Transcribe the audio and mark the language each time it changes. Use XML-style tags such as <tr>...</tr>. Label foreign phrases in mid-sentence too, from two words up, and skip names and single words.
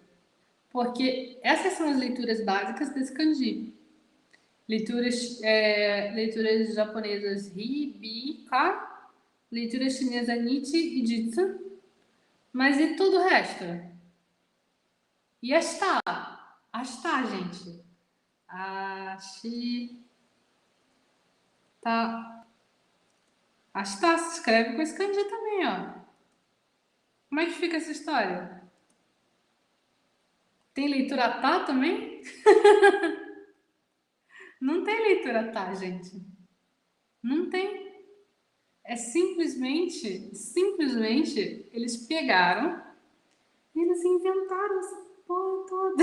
<pt>Porque essas são as leituras básicas desse kanji. Leituras japonesas Ri, Bi, Ka, leitura chinesa Nichi e Jitsu. Mas e todo o resto? E Ashita? Ashita, gente. Ashita. Ashita se escreve com esse kanji também, ó. Como é que fica essa história? Tem leitura tá também? Não tem leitura tá, gente. Não tem. É simplesmente, eles pegaram e eles inventaram essa porra toda.</pt>